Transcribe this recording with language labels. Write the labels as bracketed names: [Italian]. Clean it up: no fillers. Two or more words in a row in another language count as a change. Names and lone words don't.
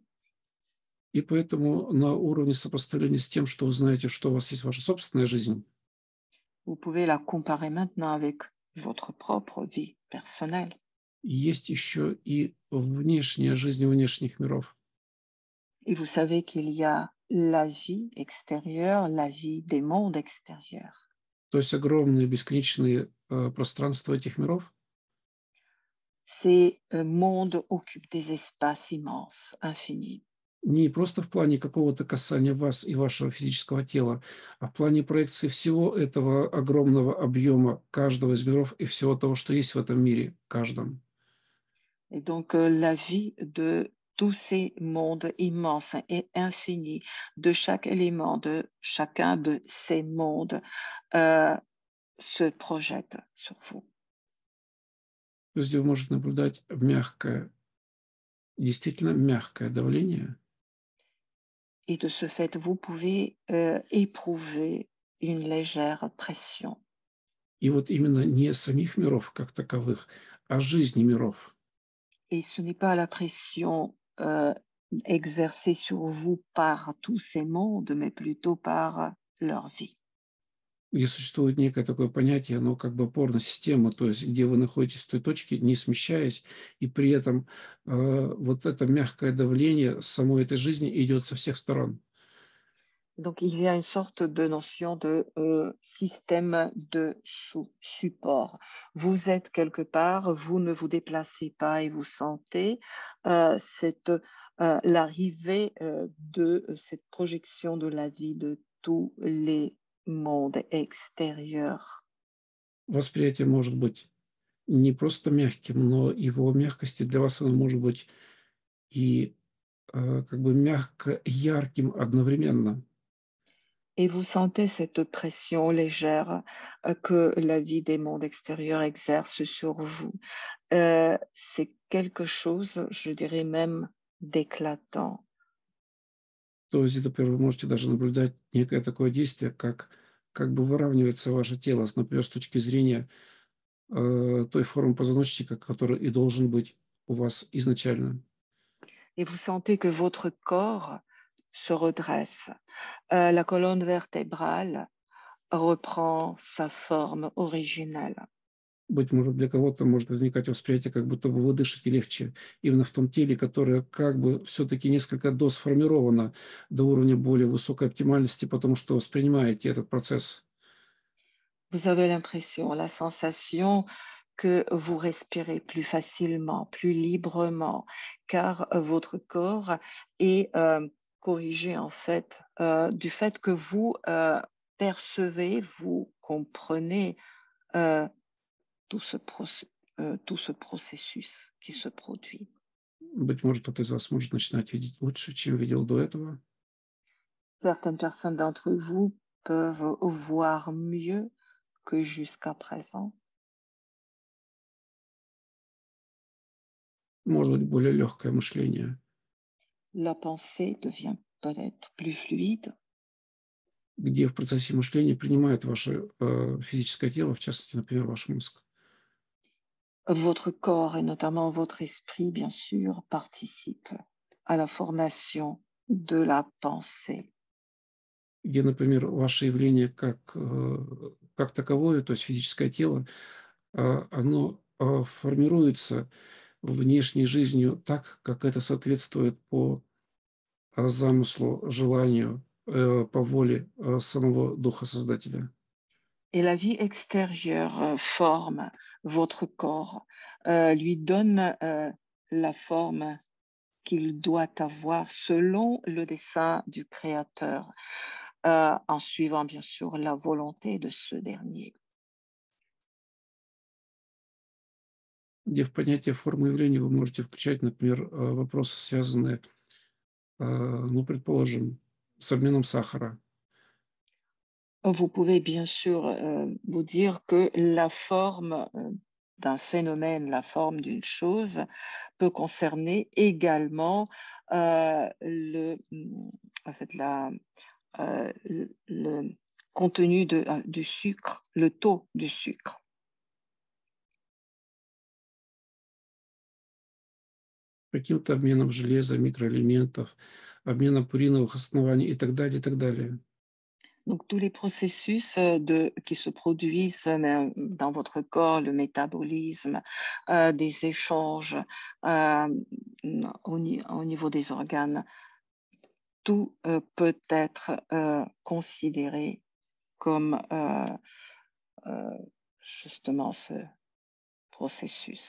[Russian] и поэтому на уровне сопоставления с тем, что вы знаете, что у вас есть ваша собственная жизнь, [French] vous pouvez la comparer maintenant avec votre propre vie personnelle. [Russian] есть еще и внешняя жизнь внешних миров. [French] Et vous savez qu'il y a la vie extérieure, la vie des mondes extérieurs. [Russian] То есть огромные бесконечные пространства этих миров, [French] Ces mondes occupent des espaces immenses, infinis. [Russian] не просто в плане какого-то касания вас и вашего физического тела, а в плане проекции всего этого огромного объема каждого из миров и всего того, что есть в этом мире, каждом. [French] Et donc, la vie de tous ces mondes immenses et infinis, de chaque élément, de chacun de ces mondes, se projette sur vous. [Russian] То есть вы можете наблюдать мягкое, действительно мягкое давление, [French] Et de ce fait, vous pouvez éprouver une légère pression. [Russian] и вот именно не самих миров как таковых, а жизни миров. [French] Et ce n'est pas la pression exercée sur vous par tous ces mondes, mais plutôt par leur vie. [Russian] Где существует некое такое понятие, оно как бы опорная система, то есть где вы находитесь в той точке, не смещаясь, и при этом вот это мягкое давление самой этой жизни идет со всех сторон. [French] Donc, il y a une sorte de notion de système de support. Vous êtes quelque part, vous ne vous déplacez pas et vous sentez l'arrivée de cette projection de la vie de tous les mondes extérieurs. [Russian] Восприятие может быть не просто мягким, но его мягкости для вас оно может быть и как бы мягко ярким одновременно. [French] Et vous sentez cette pression légère que la vie des mondes extérieurs exerce sur vous. C'est quelque chose, je dirais même, d'éclatant. [Russian] То есть это, например, вы можете даже наблюдать некое такое действие, как бы выравнивается ваше тело, например, с точки зрения той формы позвоночника, который и должен быть у вас изначально. [French] Et vous sentez que votre corps se redresse. La colonne vertébrale reprend sa forme originelle. [Russian] Быть может, для кого-то может возникать восприятие, как будто бы вы дышите легче именно в том теле, которое как бы все-таки несколько досформировано до уровня более высокой оптимальности, потому что воспринимаете этот процесс. [French] Vous avez l'impression, la sensation que vous respirez plus facilement, plus librement, car votre corps est corrigé en fait du fait que vous percevez, vous comprenez euh, tout ce processus qui se produit. [Russian] Быть может, кто-то из вас может начинать видеть лучше, чем видел до этого. [French] Certaines personnes d'entre vous peuvent voir mieux que jusqu'à présent. [Russian] Может быть, более легкое мышление, [French] La pensée devient peut-être plus fluide. [Russian] где в процессе мышления принимает ваше физическое тело, в частности, например, ваш мозг. [French] Votre corps et notamment votre esprit, bien sûr, participent à la formation de la pensée. [Russian] Где, например, ваше явление как таковое, то есть физическое тело, оно формируется внешней жизнью так, как это соответствует по замыслу, желанию, по воле самого Духа Создателя. [French] Et la vie extérieure forme votre corps, lui donne la forme qu'il doit avoir selon le dessein du Créateur, en suivant bien sûr la volonté de ce dernier. [Russian] Где в понятие формы явления вы можете включать, например, вопросы, связанные, ну, предположим, с обменом сахара. [French] Vous pouvez bien sûr vous dire que la forme d'un phénomène, la forme d'une chose peut concerner également en fait, le contenu du sucre, le taux du sucre. [Russian] Каким-то обменом железа, микроэлементов, обменом пуриновых оснований и так далее, и так далее. [French] Donc tous les processus qui se produisent dans votre corps, le métabolisme, des échanges au niveau des organes, tout peut être considéré comme justement ce processus.